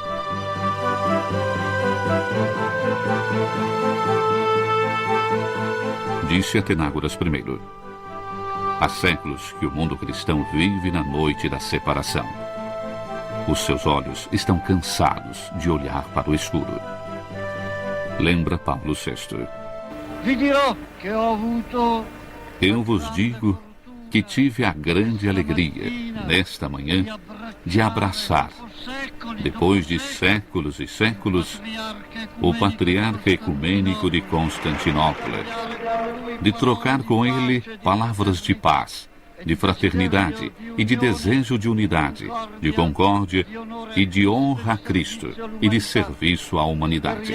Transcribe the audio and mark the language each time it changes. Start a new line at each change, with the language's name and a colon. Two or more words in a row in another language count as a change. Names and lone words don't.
Portuguese: Disse Atenágoras I: há séculos que o mundo cristão vive na noite da separação. Os seus olhos estão cansados de olhar para o escuro. Lembra Paulo VI.
Italian: Vi dirò che ho avuto.
Portuguese: Eu vos digo que tive a grande alegria, nesta manhã, de abraçar, depois de séculos e séculos, o patriarca ecumênico de Constantinopla, de trocar com ele palavras de paz, de fraternidade e de desejo de unidade, de concórdia e de honra a Cristo e de serviço à humanidade.